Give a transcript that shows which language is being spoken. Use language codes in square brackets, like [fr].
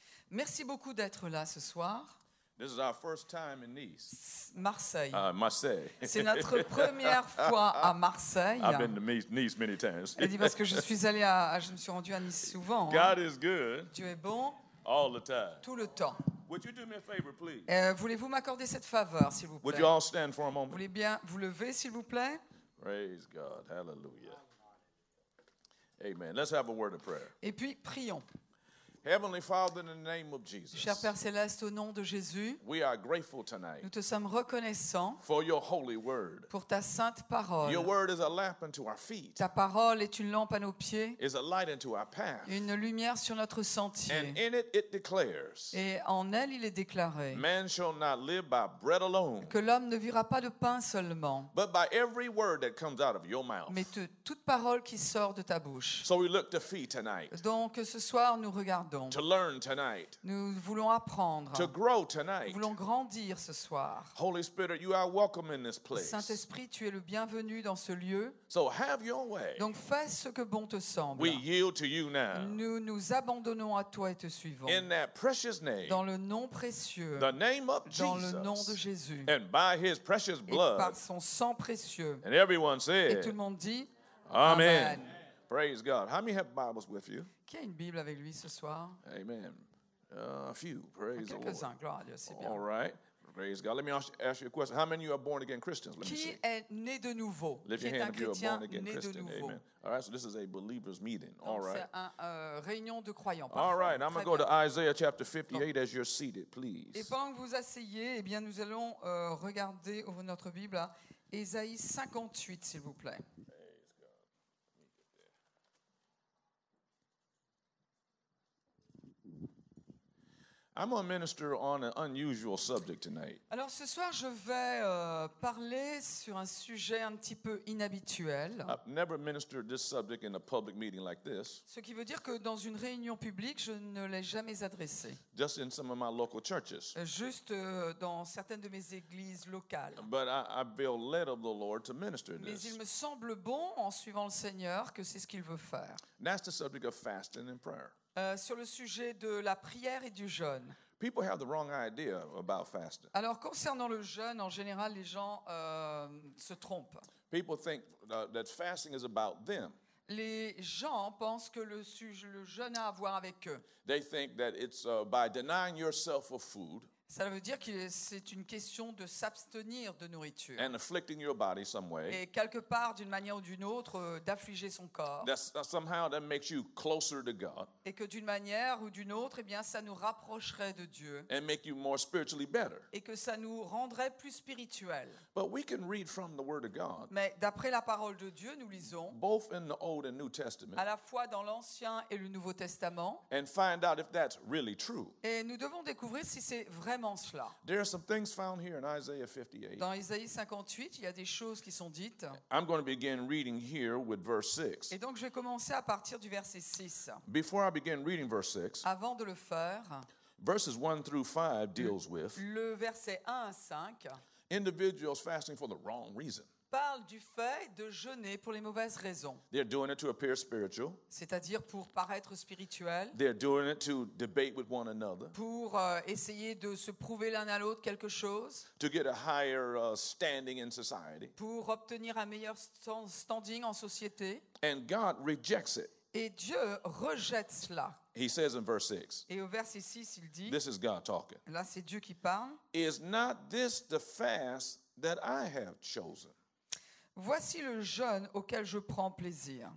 [fr] Merci beaucoup d'être là ce soir. [en] This is our first time in Nice. [fr] Marseille. Marseille. C'est notre première fois à Marseille. [en] I've been to Nice many times. [fr] Elle dit parce que je me suis rendu à Nice souvent. [en] God is good [fr] Dieu est bon [en] all the time. [fr] tout le temps. [en] Would you do me a favor, please? [fr] Voulez-vous m'accorder cette faveur, s'il vous [en] Would [fr] plaît? [en] you all stand for a [fr] Vous [en] moment? [fr] voulez bien vous lever, s'il vous plaît? [en] Praise God. Hallelujah. Amen. Let's have a word of prayer. [fr] Et puis, prions. [en] Heavenly Father, in the name of Jesus, [fr] Cher Père Céleste, au nom de Jésus, [en] we are grateful tonight [fr] nous te sommes reconnaissants [en] for your holy word. [fr] pour ta sainte parole. [en] Your word is a lamp unto our feet, [fr] Ta parole est une lampe à nos pieds, [en] is a light unto our path. [fr] une lumière sur notre [en] And [fr] sentier. [en] in it declares, [fr] Et en elle, il est déclaré [en] man shall not live by bread alone, [fr] que l'homme ne vivra pas de pain seulement, [en] but by every word that comes out of your mouth. [fr] mais de toute parole qui sort de ta bouche. [en] So we look to feed tonight, [fr] Donc ce soir, nous regardons. [en] to learn tonight, [fr] Nous voulons apprendre. [en] to grow [fr] Nous [en] tonight. [fr] voulons grandir ce soir. [en] Holy Spirit, you are welcome in this place. [fr] Saint-Esprit, tu es le bienvenu dans ce lieu. [en] So have your way. [fr] Donc fais ce que bon te semble. [en] We yield to you now. [fr] Nous nous abandonnons à toi et te suivons. [en] In that precious name, [fr] Dans le nom précieux, [en] the name of [fr] dans le nom de [en] Jesus, [fr] Jésus, [en] and by his precious [fr] et [en] blood. [fr] par son sang précieux. [en] And everyone [fr] Et tout [en] said, [fr] le monde dit [en] Amen. [fr] Amen. [en] Praise God. How many have Bibles with you? [fr] Qui a une Bible avec lui ce soir? [en] Amen. A few. Praise the Lord. [fr] Quelques-uns, gloire à Dieu, c'est bien. [en] All right. Praise God. Let me ask you a question. How many of you are born again Christians? Let me [fr] Qui [en] see. [fr] est né de nouveau? [en] Lift [fr] Qui [en] your [fr] est un [en] hand if you are [fr] chrétien [en] born again [fr] né de [en] Christian. [fr] nouveau? [en] Amen. All right. So this is a believers meeting. All [fr] Donc, [en] right. [fr] c'est une réunion de croyants. [en] All [fr] Parfait. [en] right. I'm going [fr] Très [en] to go to [fr] bien. [en] Isaiah chapter 58 as you're seated, [fr] Et [en] please. [fr] pendant que vous asseyez, eh bien, nous allons regarder notre Bible à Ésaïe 58, s'il vous plaît. [en] I'm going to minister on an unusual subject tonight. [fr] Alors ce soir, je vais parler sur un sujet un petit peu inhabituel. [en] I've never ministered this subject in a public meeting like this, [fr] Ce qui veut dire que dans une réunion publique, je ne l'ai jamais adressé. [en] just in some of my local churches. [fr] Juste dans certaines de mes églises locales. [en] But I feel led of the Lord to minister [fr] Mais [en] this. [fr] il me semble bon, en suivant le Seigneur, que c'est ce qu'il veut faire. [en] And that's the subject of fasting and prayer. [fr] Sur le sujet de la prière et du jeûne. [en] People have the wrong idea about fasting. [fr] Alors, concernant le jeûne, en général, les gens se trompent. [en] People think that fasting is about them. [fr] Les gens pensent que le jeûne a à voir avec eux. [en] They think that it's by denying yourself of food [fr] Ça veut dire que c'est une question de s'abstenir de nourriture. [en] and afflicting your body some way. [fr] Et quelque part, d'une manière ou d'une autre, d'affliger son corps. [en] Somehow that makes you closer to God [fr] Et que d'une manière ou d'une autre, eh bien, ça nous rapprocherait de Dieu. [en] and make you more spiritually better. [fr] Et que ça nous rendrait plus spirituels. [en] But we can read from the Word of God, [fr] Mais d'après la parole de Dieu, nous lisons, [en] both in the Old and New Testament, [fr] à la fois dans l'Ancien et le Nouveau Testament, [en] and find out if that's really true. [fr] et nous devons découvrir si c'est vraiment cela. [en] There are some things found here in Isaiah 58. [fr] Dans Ésaïe 58, il y a des choses qui sont dites. [en] I'm going to begin reading here with verse 6. [fr] Et donc, je vais commencer à partir du verset 6. [en] Before I begin reading verse 6, [fr] Avant de le faire, [en] verses 1 through 5 deals with [fr] le verset 1 à 5 [en] individuals fasting for the wrong reason. [fr] parle du fait de jeûner pour les mauvaises raisons, [en] They're doing it to appear spiritual. [fr] c'est-à-dire pour paraître spirituel, [en] They're doing it to debate with one another, [fr] pour essayer de se prouver l'un à l'autre quelque chose, [en] to get a higher standing in society. [fr] pour obtenir un meilleur standing en société. [en] And God rejects it. [fr] Et Dieu rejette cela. [en] He says in verse 6, [fr] Et au verset 6, il dit, [en] this is God talking. [fr] là c'est Dieu qui parle, [en] Is not this the fast that I have chosen? [fr] voici le jeûne auquel je prends plaisir.